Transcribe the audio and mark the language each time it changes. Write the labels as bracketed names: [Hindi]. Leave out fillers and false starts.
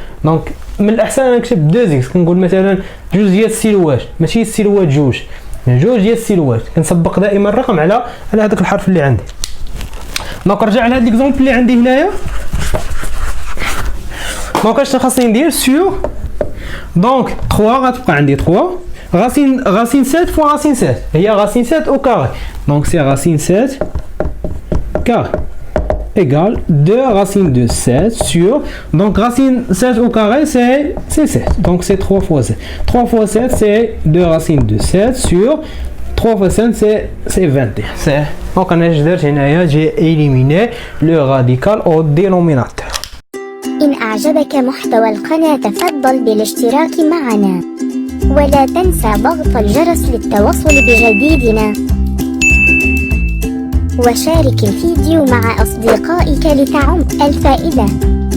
[Arabic] دونك من الاحسن نكتب 2 اكس كنقول مثلا جوج ديال السيلوات ماشي السيلوات جوج ديال السيلوات، كنسبق دائما الرقم على هذاك الحرف اللي عندي. دونك نرجع لهاد ليكزومبل اللي عندي هنايا. دونك اش خاصني ندير سور دونك 3 غتبقى عندي 3 racine 7 fois racine 7 هي racine 7 au carré. [French] Donc c'est racine 7 carré égale 2 racine de 7 sur, donc racine 7 au carré c'est 7, donc c'est 3 fois 7. 3 fois 7 c'est 2 racines de 7 sur 3 fois 5 c'est 21. Donc on a j'ai éliminé le radical au dénominateur. [Arabic] إن أعجبك محتوى القناة تفضل بالاشتراك معنا ولا تنسى ضغط الجرس للتوصل بجديدنا وشارك الفيديو مع أصدقائك لتعم الفائدة.